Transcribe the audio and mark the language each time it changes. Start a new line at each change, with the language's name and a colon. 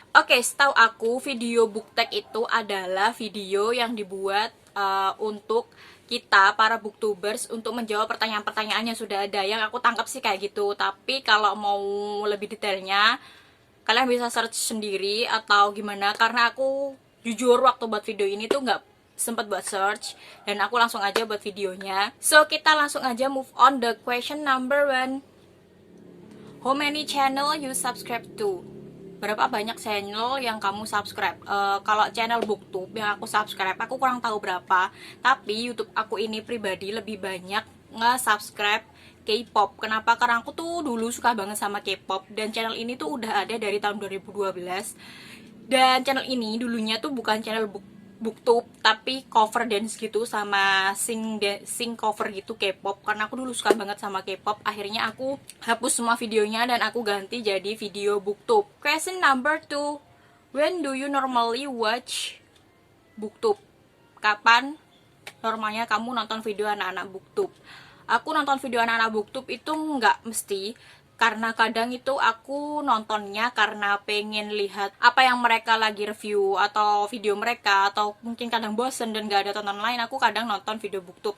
Indonesian: Oke, setahu aku video book tag itu adalah video yang dibuat untuk kita para booktubers untuk menjawab pertanyaan-pertanyaan yang sudah ada. Yang aku tangkap sih kayak gitu. Tapi kalau mau lebih detailnya, kalian bisa search sendiri atau gimana. Karena aku jujur waktu buat video ini tuh nggak sempat buat search dan aku langsung aja buat videonya.
English: So
Indonesian: kita langsung aja
English: move on the question number one. How many channel you subscribe to?
Indonesian: Berapa banyak channel yang kamu subscribe? Kalau channel booktube yang aku subscribe, aku kurang tahu berapa. Tapi YouTube aku ini pribadi lebih banyak nge-subscribe K-pop. Kenapa? Karena aku tuh dulu suka banget sama K-pop dan channel ini tuh udah ada dari tahun 2012. Dan channel ini dulunya tuh bukan channel booktube tapi cover dance gitu sama sing cover gitu K-pop. Karena aku dulu suka banget sama K-pop, akhirnya aku hapus semua videonya dan aku ganti jadi video booktube.
English: Question number 2. When do you normally watch booktube?
Indonesian: Kapan normalnya kamu nonton video anak-anak booktube? Aku nonton video anak-anak booktube itu nggak mesti, karena kadang itu aku nontonnya karena pengen lihat apa yang mereka lagi review atau video mereka, atau mungkin kadang bosen dan gak ada tonton lain, aku kadang nonton video booktube.